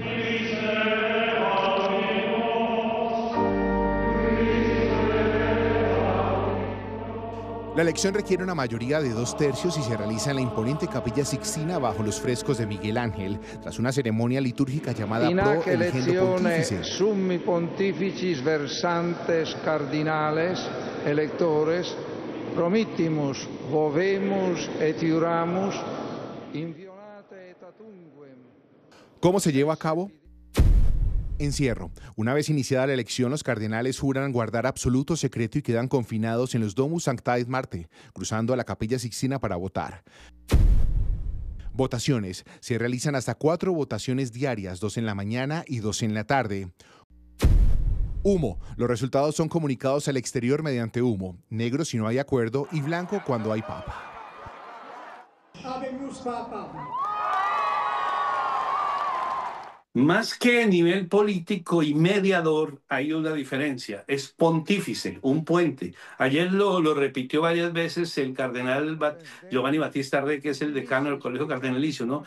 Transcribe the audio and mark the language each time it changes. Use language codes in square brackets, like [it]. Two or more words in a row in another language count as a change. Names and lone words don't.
[es] La elección requiere una mayoría de 2/3 y se realiza en la imponente Capilla Sixtina bajo los frescos de Miguel Ángel, tras una ceremonia litúrgica llamada Pro Eligendo Pontífice. [la] Summi pontificis versantes cardinales electores promittimus vovemus et iuramus inviolate et atunguem. [es] ¿Cómo se lleva a cabo? Encierro. Una vez iniciada la elección, los cardenales juran guardar absoluto secreto y quedan confinados en los Domus Sanctae Marti, cruzando a la Capilla Sixtina para votar. Votaciones. Se realizan hasta 4 votaciones diarias, 2 en la mañana y 2 en la tarde. Humo. Los resultados son comunicados al exterior mediante humo. Negro si no hay acuerdo y blanco cuando hay papa. [la] Habemus papa. [es] Más que nivel político y mediador, hay una diferencia. Es pontífice, un puente. Ayer lo repitió varias veces el cardenal Giovanni Battista Re, que es el decano del Colegio Cardenalicio, ¿no?